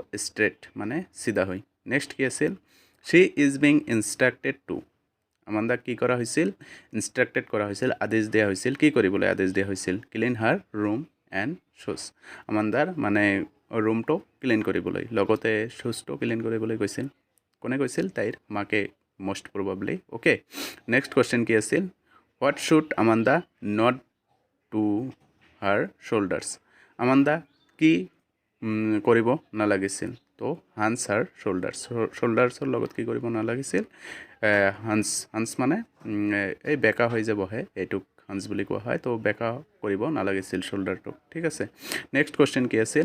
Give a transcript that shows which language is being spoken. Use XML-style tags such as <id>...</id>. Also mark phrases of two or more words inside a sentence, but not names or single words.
<as>ষ্ট্ৰেট মানে চিধা হৈ। নেক্সট কি আছিল?</as> <en>she is being instructed to.</en> <as>আমান্দাক কি কৰা হৈছিল? ইনষ্ট্ৰাক্টেড কৰা হৈছিল, আদেশ দিয়া হৈছিল। কি কৰিবলৈ আদেশ দিয়া হৈছিল?</as> <en>clean her room and shoes.</en> <as>আমান্দাৰ মানে ৰুমটো ক্লিন কৰিবলৈ, লগতে শ্বুজটো ক্লিন কৰিবলৈ কৈছিল। কোনে কৈছিল? তাইৰ মাকে</as> <en>most probably. Okay. Next question</en> <as>কি আছিল?</as> <en>What should Amanda not to her shoulders?</en> <as>Amanda কি কৰিব নালাগিছিল? তো</as> <en>hunch her shoulders.</en> <as>Shoulders লগত কি কৰিব নালাগিছিল? হান্স মানে এই বেকা হৈ যে বহে এইটোক হান্স বুলি কোৱা হয়। তো বেকা কৰিব নালাগিছিল শোল্ডাৰটোক। ঠিক আছে।</as> <en>next question</en> <as>কি আছিল?</as>